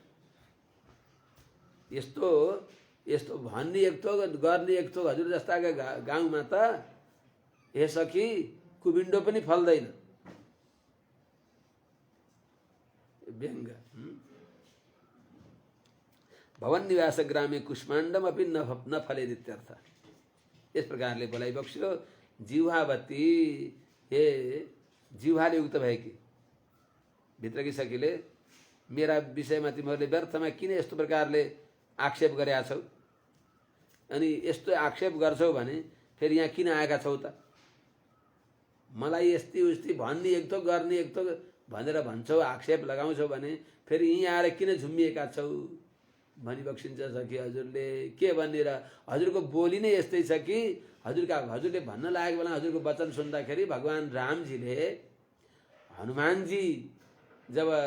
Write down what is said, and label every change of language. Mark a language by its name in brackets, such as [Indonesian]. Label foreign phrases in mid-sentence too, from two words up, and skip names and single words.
[Nepali] यस्तो यस्तो भन्ने एक थोक, गर्ने एक थोक हजुर जस्ताका गाउँमा त हे सखी कुबिन्डो पनि फल्दैन। [Sanskrit] व्यङ्ग भवन निवास ग्रामे कुष्माण्डम अपि न फले इत्यर्थ। [Nepali] इस प्रकारले बोलाइ बक्स्यो जिह्वावती हे जिह्वाले युक्त भएकी भित्रकी सखीले मेरा विषयमा तिमीहरूले व्यर्थमा किन यस्तो प्रकारले आक्षेप गरेका छौ अनि यस्तो आक्षेप गर्छौ भने फेरि यहाँ किन आएका छौ त मलाई यस्ती उस्ती भन्ने एक थोक गर्ने एक थोक भनेर भन्छौ आक्षेप लगाउँछौ भने फेरि यहाँ आएर किन झुम्मिएका छौ भनी बक्सिन्छ सखी हजुरले के भनेर हजुरको बोली नै यस्तै छ कि हजुरले भन्न लागेको बेला हजुरको वचन सुन्दाखेरि भगवान रामजीले हनुमानजी जब